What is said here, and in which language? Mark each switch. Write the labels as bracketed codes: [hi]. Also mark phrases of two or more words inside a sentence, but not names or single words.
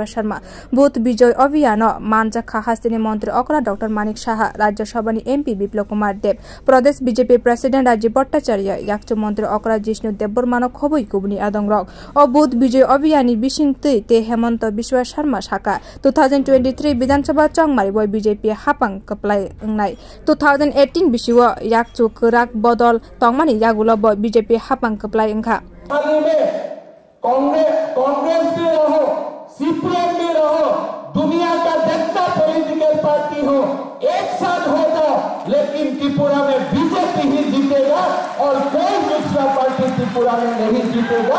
[trp] शर्मा बुथ विजय अभियान मानजाखा हास्तेनि मंत्री अक्र डॉक्टर मानिक शाह राज्यसभानि एमपी विप्लव कुमार देव प्रदेश बीजेपी प्रेसिडेंट राजीव भट्टाचार्य याक्चु मंत्री अक्र जिष्णु देवबर्मानो खबई कुबनी आदंगरक और बुथ विजय अभियान ते हेमंत बिश्व शर्मा शाखा 2023 विधानसभा चंगमारी बय बीजेपी हापां कप्लाय 2018 बिसिव याकचु कराक बदल तंगमानी यागुल बय बीजेपी हापां कप्लाय अंखा [hi] कांग्रेस भी रहो, सीपीएम भी रहो, दुनिया का जितना पॉलिटिकल पार्टी हो एक साथ हो जाओ, लेकिन त्रिपुरा में बीजेपी ही जीतेगा और कोई दूसरा पार्टी त्रिपुरा में नहीं जीतेगा।